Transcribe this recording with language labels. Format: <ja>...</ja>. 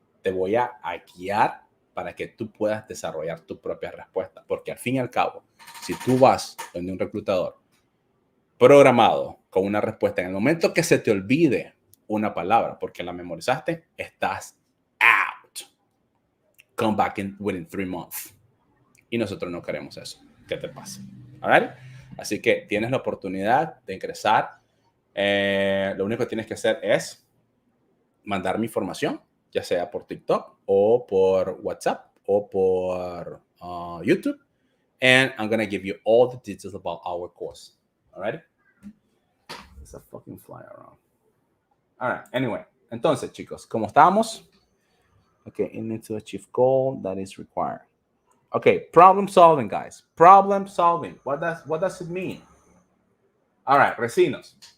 <es>Te voy a guiar para que tú puedas desarrollar tu propia respuesta. Porque al fin y al cabo, si tú vas donde un reclutador programado con una respuesta, en el momento que se te olvide una palabra porque la memorizaste, estás out.</es> <en>Come back within 3 months.</en> <es>Y nosotros no queremos eso. ¿Qué te pasa?</es> <en>¿Alright?</en> <es>Así que tienes la oportunidad de ingresar. Lo único que tienes que hacer es mandar mi información, ya sea por TikTok o por WhatsApp o por YouTube.</es> <en>And I'm going to give you all the details about our course. Alright? It's a fucking fly around. Alright, anyway.</en> <es>Entonces, chicos, como estamos,</es> <en>okay, you need to achieve goal that is required. Okay, problem solving, guys. Problem solving. What does it mean? All right, Recinos.</en>